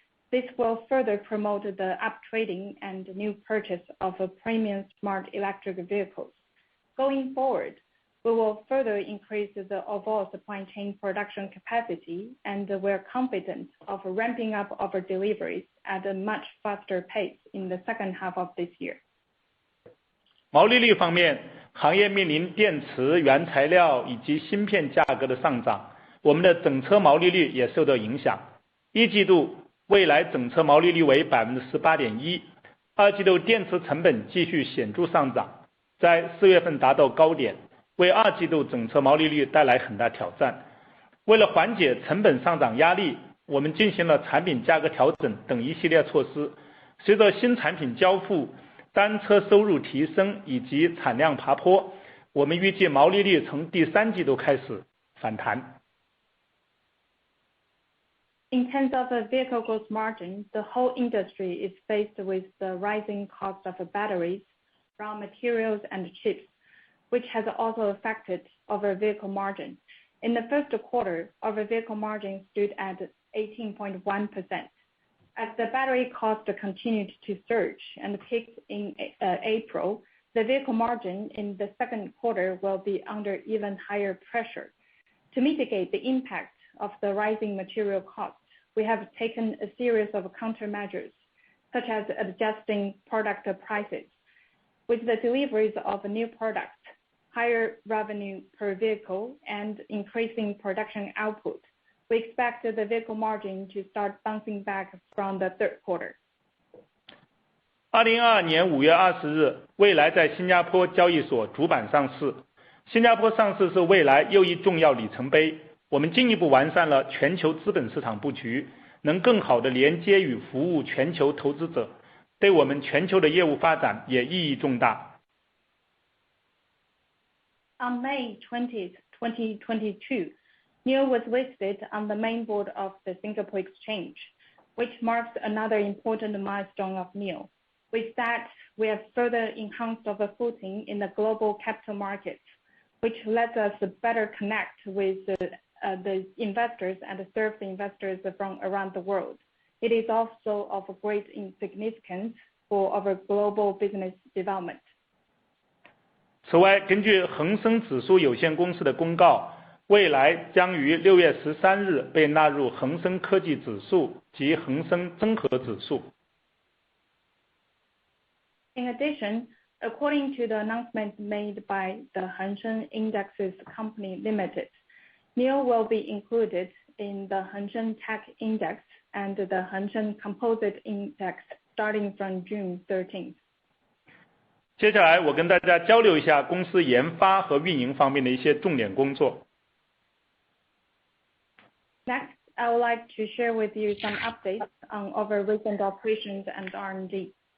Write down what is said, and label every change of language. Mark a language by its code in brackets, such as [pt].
[en] This will further promote the uptrading and new purchase of premium smart electric vehicles. Going forward, we will further increase the overall supply chain production capacity, and we're confident of ramping up our deliveries at a much faster pace in the second half of this year. [zh] 毛利率方面，行业面临电池、原材料以及芯片价格的上涨，我们的整车毛利率也受到影响。一季度蔚来整车毛利率为 18.1%， 二季度电池成本继续显著上涨，在4月份达到高点，为二季度整车毛利率带来很大挑战。为了缓解成本上涨压力，我们进行了产品价格调整等一系列措施。随着新产品交付、单车收入提升以及产量爬坡，我们预计毛利率从第三季度开始反弹。 [en] In terms of vehicle gross margin, the whole industry is faced with the rising cost of batteries, raw materials, and chips, which has also affected our vehicle margin. In the first quarter, our vehicle margin stood at 18.1%. As the battery cost continued to surge and peaked in April, the vehicle margin in the second quarter will be under even higher pressure. To mitigate the impact of the rising material costs, we have taken a series of countermeasures, such as adjusting product prices. With the deliveries of new products, higher revenue per vehicle, and increasing production output, we expect the vehicle margin to start bouncing back from the third quarter. [zh] 2022年5月20日，蔚来在新加坡交易所主板上市。新加坡上市是蔚来又一重要里程碑，我们进一步完善了全球资本市场布局，能更好地连接与服务全球投资者，对我们全球的业务发展也意义重大。 [en] On May 20th, 2022, NIO was listed on the main board of the Singapore Exchange, which marks another important milestone of NIO. With that, we have further enhanced our footing in the global capital markets, which lets us better connect with the investors and serve the investors from around the world. It is also of great significance for our global business development. [zh] 此外，根据恒生指数有限公司的公告，蔚来将于6月13日被纳入恒生科技指数及恒生综合指数。 [en] In addition, according to the announcement made by the Hang Seng Indexes Company Limited, NIO will be included in the Hang Seng Tech Index and the Hang Seng Composite Index starting from June 13th. [zh] 接下来我跟大家交流一下公司研发和运营方面的一些重点工作。 [en] Next, I would like to share with you some updates on our recent operations and R&D.